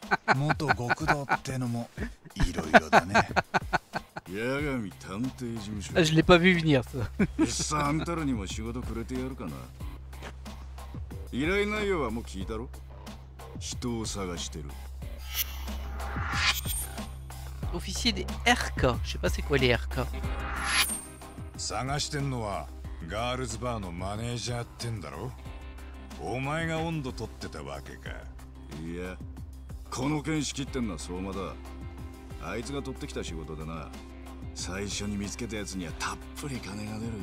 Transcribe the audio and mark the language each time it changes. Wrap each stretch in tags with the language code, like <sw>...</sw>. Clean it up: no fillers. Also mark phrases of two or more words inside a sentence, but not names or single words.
<ja>元極道ってのもいろいろだね。八神探偵事務所。</ja> <fr>Ah, je l'ai pas vu venir ça.</fr> <ja>いっさあんたらにも仕事くれてやるかな。依頼内容はもう聞いたろ。人を探してる。</ja> <fr>Officier des RK. Je sais pas c'est quoi les RK.</fr> <ja>探してんのはガールズバーのマネージャーってんだろ。お前が温度取ってたわけか。いや、この件仕切ってんのは相馬だ。あいつが取ってきた仕事でな。最初に見つけたやつにはたっぷり金が出る。</ja>